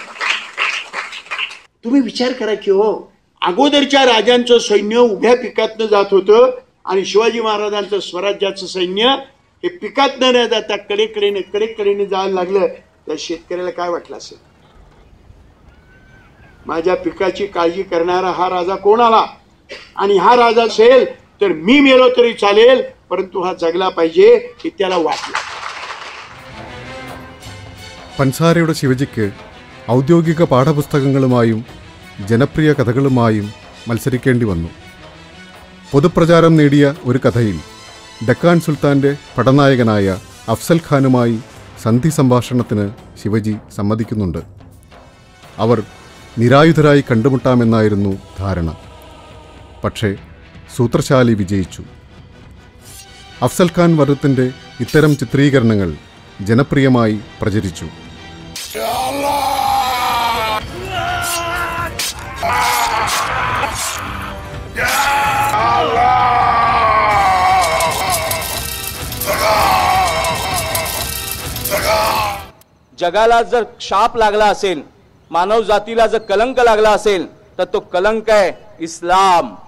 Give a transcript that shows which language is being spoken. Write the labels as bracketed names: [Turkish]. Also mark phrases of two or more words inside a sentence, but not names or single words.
[Marathi] तुम्ही विचार करा की हो, अगोदरच्या राजांचं सैन्य उभ्या पिकातनं जात होतं आणि शिवाजी महाराजांचं स्वराज्याचं सैन्य हे पिकात न जाता कडेकडेने जायला लागलं तर शेतकऱ्याला काय वाटलं असेल? माझ्या पिकाची काळजी करणारा हा राजा कोण आला? आणि हा राजा असेल तर मी मेलो तरी चालेल, परंतु हा जगला पाहिजे हे त्याला वाटलं. [Malayalam] പൻസാരയുടെ ശിവജിക്ക് ഔദ്യോഗിക പാഠപുസ്തകങ്ങളുമായും ജനപ്രിയ കഥകളുമായും മത്സരിക്കേണ്ടി വന്നു. പൊതുപ്രചാരം നേടിയ ഒരു കഥയിൽ ഡക്കാൻ സുൽത്താൻ്റെ പടനായകനായ അഫ്സൽ ഖാനുമായി സന്ധി സംഭാഷണത്തിന് ശിവജി സമ്മതിക്കുന്നുണ്ട്. അവർ നിരായുധരായി കണ്ടുമുട്ടാമെന്നായിരുന്നു ധാരണ. പക്ഷേ സൂത്രശാലി വിജയിച്ചു. അഫ്സൽ ഖാൻ വധത്തിൻ്റെ ഇത്തരം ചിത്രീകരണങ്ങൾ ജനപ്രിയമായി പ്രചരിച്ചു. [Marathi] जगाला जर शाप लागला असेल, मानव जातीला जर कलंक लागला असेल तर तो कलंक आहे इस्लाम.